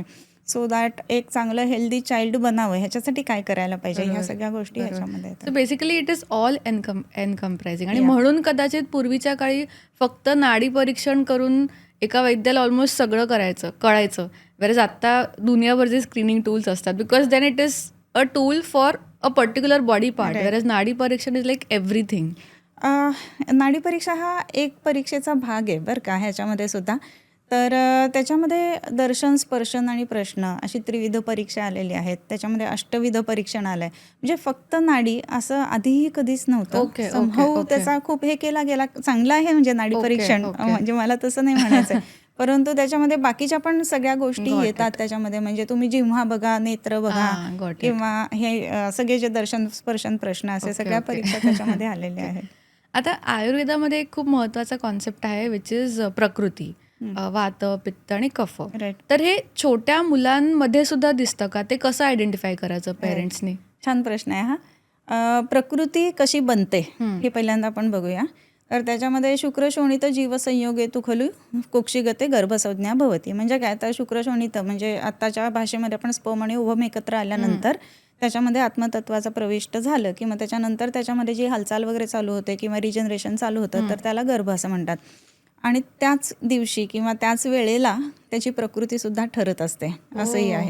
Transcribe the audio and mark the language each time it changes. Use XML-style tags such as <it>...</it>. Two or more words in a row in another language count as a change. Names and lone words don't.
<en>so that</en> <mr>एक चांगलं</mr> <en>healthy child</en> <mr>बनावं ह्याच्यासाठी काय करायला पाहिजे, ह्या सगळ्या गोष्टी ह्याच्यामध्ये सो येतात.</mr> <en>basically it is all encompassing.</en> <mr>आणि Yeah. म्हणून कदाचित पूर्वीच्या काळी फक्त नाडी परीक्षण करून एका वैद्याला ऑलमोस्ट सगळं कळायचं. वेरज आता दुनियाभरचे</mr> <en>screening tools</en> <mr>असतात,</mr> <en>because then it is a tool for a particular body part, whereas</en> <mr>नाडी परीक्षण</mr> <en>is like everything.</en> <mr>नाडी परीक्षा हा एक परीक्षेचा भाग आहे बरं का ह्याच्यामध्ये सुद्धा. तर त्याच्यामध्ये दर्शन, स्पर्शन आणि प्रश्न अशी त्रिविध परीक्षा आलेली आहेत. त्याच्यामध्ये अष्टविध परीक्षण आलं आहे. म्हणजे फक्त नाडी असं आधीही कधीच नव्हतं.</mr> <en>Okay, Somehow okay.</en> <mr>त्याचा खूप हे केला गेला. चांगलं आहे म्हणजे नाडी Okay, परीक्षण, okay. म्हणजे मला तसं नाही म्हणायचं परंतु त्याच्यामध्ये बाकीच्या पण सगळ्या गोष्टी Got येतात त्याच्यामध्ये. म्हणजे तुम्ही जिव्हा बघा, नेत्र बघा</mr> <en>got it.</en> <mr>किंवा हे सगळे जे दर्शन, स्पर्शन, प्रश्न असे सगळ्या परीक्षा त्याच्यामध्ये आलेल्या आहेत. आता आयुर्वेदामध्ये एक खूप महत्त्वाचा कॉन्सेप्ट आहे</mr> <en>which is</en> <mr>प्रकृती. वात, पित्त आणि कफ. राईट. तर हे छोट्या मुलांमध्ये सुद्धा दिसतं का? ते कसं आयडेंटिफाय करायचं पेरेंट्सनी? छान प्रश्न आहे हा. प्रकृती कशी बनते हे पहिल्यांदा आपण बघूया.</mr> <sa>तर त्याच्यामध्ये शुक्रशोणित जीवसंयोगेतु खलु कुक्षिगते गर्भसंज्ञा भवती.</sa> <mr>म्हणजे काय, तर शुक्रशोणित म्हणजे आत्ताच्या भाषेमध्ये आपण स्पर्म आणि ओव्हम एकत्र आल्यानंतर त्याच्यामध्ये आत्मतत्वाचं प्रविष्ट झालं की मग त्याच्यानंतर त्याच्यामध्ये जी हालचाल वगैरे चालू होते किंवा रिजनरेशन चालू होतं, तर त्याला गर्भ असं म्हणतात. आणि त्याच दिवशी किंवा त्याच वेळेला त्याची प्रकृतीसुद्धा ठरत असते, असंही आहे.</mr>